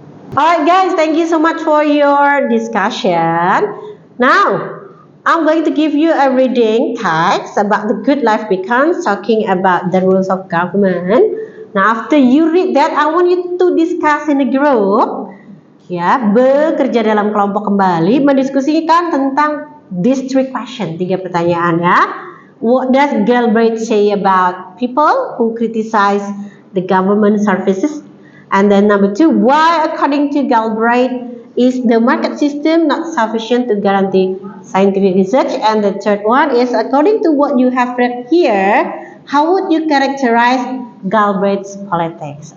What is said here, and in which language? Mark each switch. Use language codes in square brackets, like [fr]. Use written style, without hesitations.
[en] Alright guys, thank you so much for your discussion. Now, I'm going to give you a reading text about the good life becomes, talking about the rules of government. Now, after you read that, I want you to discuss in a group. [id] Ya, bekerja dalam kelompok kembali, mendiskusikan tentang [en] these 3 questions, [id] 3 pertanyaan ya. [en] What does Galbraith say about people who criticize the government services? And then number 2, why according to Galbraith is the market system not sufficient to guarantee scientific research? And the third one is, according to what you have read here, how would you characterize Galbraith's politics?